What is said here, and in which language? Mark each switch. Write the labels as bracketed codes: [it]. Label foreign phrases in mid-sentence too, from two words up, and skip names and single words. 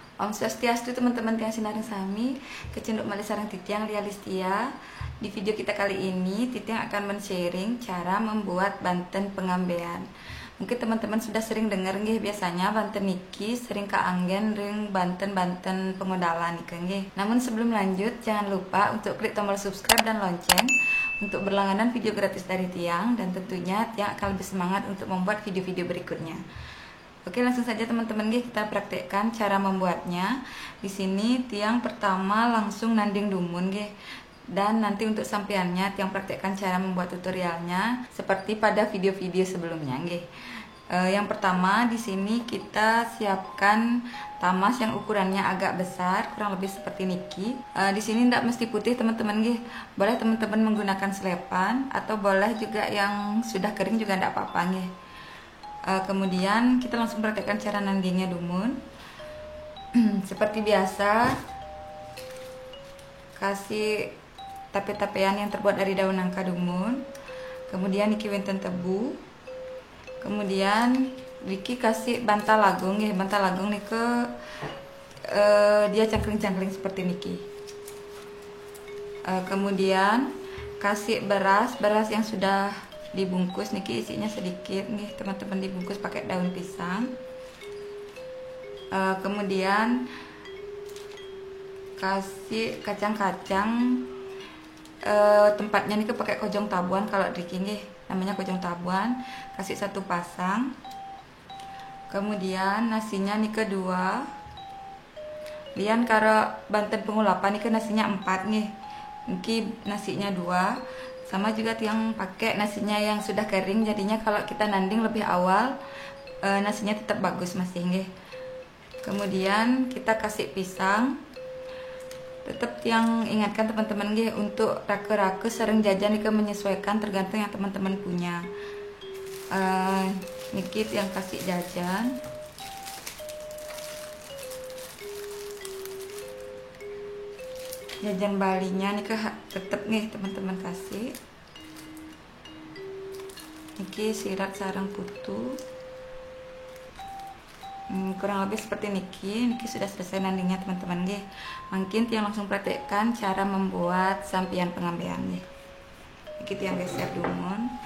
[ban] Om Swastiastu teman-teman tiang Sinaring Sami, kecenduk malih sareng Titiang Lia Listia. [id] Di video kita kali ini, Titiang akan men-sharing cara membuat banten pengambean. Mungkin teman-teman sudah sering dengar nggih, biasanya banten niki sering [ban] kaanggen ring banten-banten pengodalan niki nggih. [id] Namun sebelum lanjut, jangan lupa untuk klik tombol subscribe dan lonceng untuk berlangganan video gratis dari Tiang, dan tentunya Tiang akan lebih semangat untuk membuat video-video berikutnya. Oke, langsung saja teman-teman, kita praktekkan cara membuatnya. Di sini Tiang pertama langsung [ban] nanding dumun [id] dan nanti untuk sampeannya Tiang praktekkan cara membuat tutorialnya seperti pada video-video sebelumnya Yang pertama di sini kita siapkan tamas yang ukurannya agak besar, kurang lebih seperti niki. Di sini tidak mesti putih teman-teman boleh teman-teman menggunakan selepan atau boleh juga yang sudah kering juga tidak apa-apa Kemudian kita langsung praktekkan cara [ban] nandingnya dumun. [id] Seperti biasa, kasih tape-tapean yang terbuat dari daun nangka dumun. Kemudian [ban] niki wenten [id] tebu. Kemudian niki kasih bantal lagung bantal lagung niki dia cangkling-cangkling seperti niki. Kemudian kasih beras yang sudah dibungkus niki, isinya sedikit teman-teman, dibungkus pakai daun pisang. Kemudian kasih kacang-kacang, tempatnya niki pakai kojong tabuan, kalau niki namanya kojong tabuan, kasih 1 pasang. Kemudian nasinya niki 2. Lian karo banten pengulapan niki nasinya 4 niki nasinya 2. Sama juga Tiang pakai nasinya yang sudah kering, jadinya kalau kita nanding lebih awal nasinya tetap bagus masih Kemudian kita kasih pisang. Tetap Tiang ingatkan teman-teman untuk rake-rake sering jajan menyesuaikan tergantung yang teman-teman punya. Niki yang kasih jajan. Jajan balinya nih tetep teman-teman kasih. Niki sirat sarang putu. Kurang lebih seperti niki sudah selesai nandingnya teman-teman Mungkin Tiang langsung praktekkan cara membuat sampian pengambean Niki Tiang geser dumun.